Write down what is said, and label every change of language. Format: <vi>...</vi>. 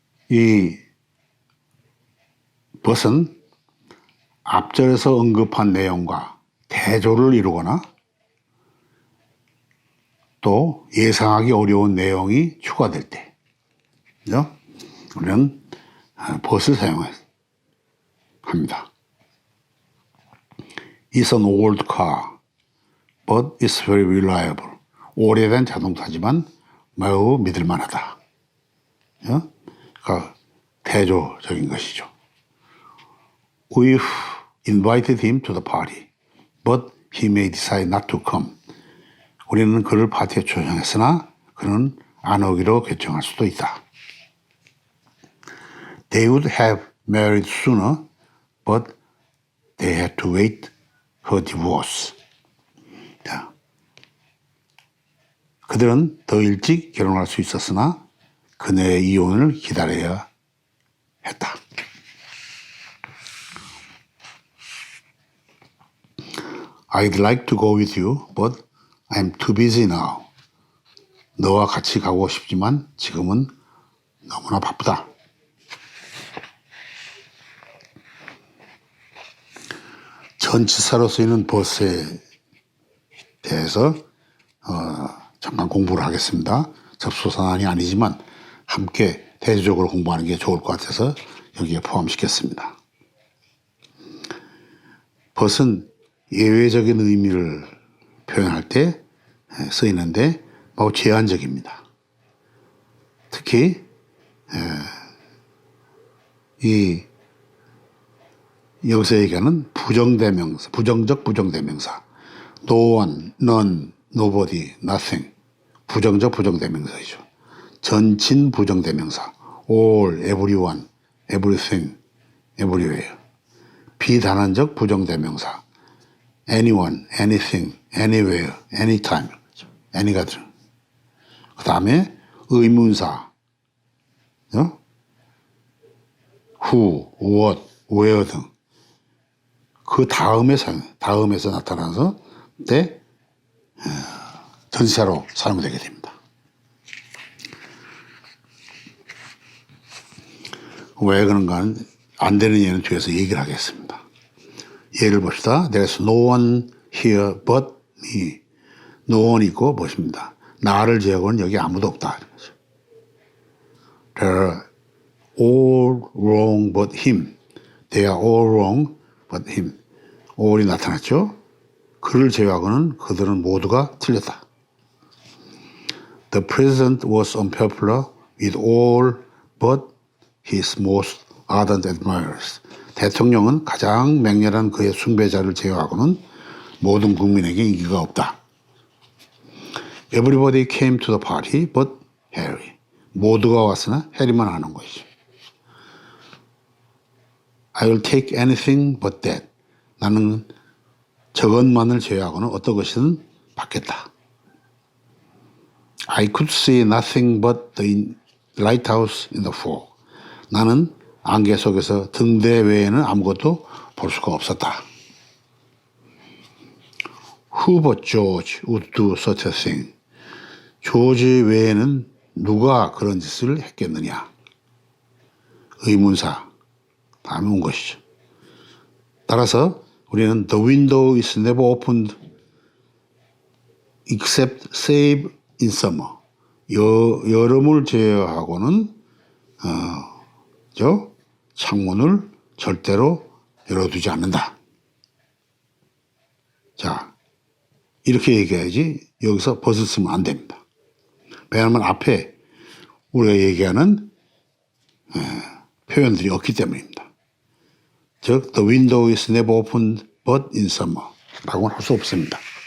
<ko>이 but은 앞절에서 언급한 내용과 대조를 이루거나 또 예상하기 어려운 내용이 추가될 때, 그죠? 우리는 but을 사용합니다.</ko> <en>It's an old car, but it's very reliable.</en> <ko>오래된 자동차지만 매우 믿을만하다. 그러니까 대조적인 것이죠.</ko> <en>We've invited him to the party, but he may decide not to come.</en> <ko>우리는 그를 파티에 초청했으나 그는 안 오기로 결정할 수도 있다.</ko> <en>They would have married sooner, but they had to wait for divorce.</en> <ko>자, 그들은 더 일찍 결혼할 수 있었으나 그녀의 이혼을 기다려야 했다.</ko> <en>I'd like to go with you, but I'm too busy now.</en> <ko>너와 같이 가고 싶지만 지금은 너무나 바쁘다. 전치사로 쓰이는 but에 대해서 잠깐 공부를 하겠습니다. 접수사안이 아니지만 함께 대조적으로 공부하는 게 좋을 것 같아서 여기에 포함시켰습니다. but은 예외적인 의미를 표현할 때 쓰이는데 매우 제한적입니다. 특히 이 여기서 얘기하는 부정대명사, 부정적 부정대명사, no one, none, nobody, nothing, 부정적 부정대명사이죠. 전친 부정대명사, all, everyone, everything, everywhere. 비단한적 부정대명사, anyone, anything, anywhere, anytime, any가 들어. 그 다음에 의문사, who, what, where 등. 그 다음에서 나타나서 때 전치사로 사용되게 됩니다. 왜 그런가는 안 되는 예는 뒤에서 얘기를 하겠습니다. 예를 봅시다.</ko> <en>There's no one here but me.</en> <ko>No one 있고 무엇입니다. 나를 제외하고는 여기 아무도 없다.</ko> <en>They're all wrong but him. They are all wrong but him.</en> <ko>all이 나타났죠. 그를 제외하고는 그들은 모두가 틀렸다.</ko> <en>The president was unpopular with all but his most ardent admirers.</en> <ko>대통령은 가장 맹렬한 그의 숭배자를 제외하고는 모든 국민에게 인기가 없다.</ko> <en>Everybody came to the party but Harry.</en> <ko>모두가 왔으나 해리만 안 온 것이죠.</ko> <en>I will take anything but that.</en> <ko>나는 저것만을 제외하고는 어떤 것이든 받겠다.</ko> <en>I could see nothing but the lighthouse in the fog.</en> <ko>나는 안개 속에서 등대 외에는 아무것도 볼 수가 없었다.</ko> <en>Who but George would do such a thing?</en> <ko>조지 외에는 누가 그런 짓을 했겠느냐? 의문사 다음에 온 것이죠. 따라서 우리는</ko> <en>The window is never opened except save in summer.</en> <ko>여름을 제외하고는 창문을 절대로 열어두지 않는다. 자, 이렇게 얘기해야지 여기서 벗을 쓰면 안 됩니다. 왜냐하면 앞에 우리가 얘기하는 표현들이 없기 때문입니다. 즉,</ko> <en>the window is never opened but in summer</en> <ko>라고는 할 수 없습니다.</ko>